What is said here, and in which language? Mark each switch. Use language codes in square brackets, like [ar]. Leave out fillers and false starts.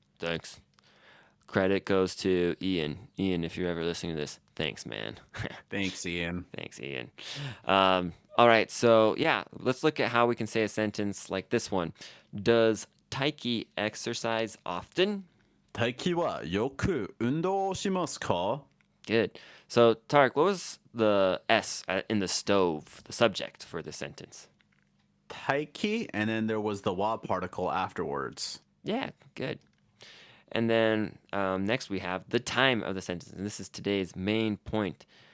[en] Thanks. Credit goes to Ian. Ian, if you're ever listening to this, thanks, man. Thanks, Ian. Thanks, Ian. All right. So yeah, let's look at how we can say a sentence like this one. Does Taiki exercise often? [ja] 大輝はよく運動しますか? [en] Good. So Tarik, what was the S in the stove, the subject for this sentence? Taiki, and then there was the wa particle afterwards. Yeah, good. And then next we have the time of the sentence. And this is today's main point.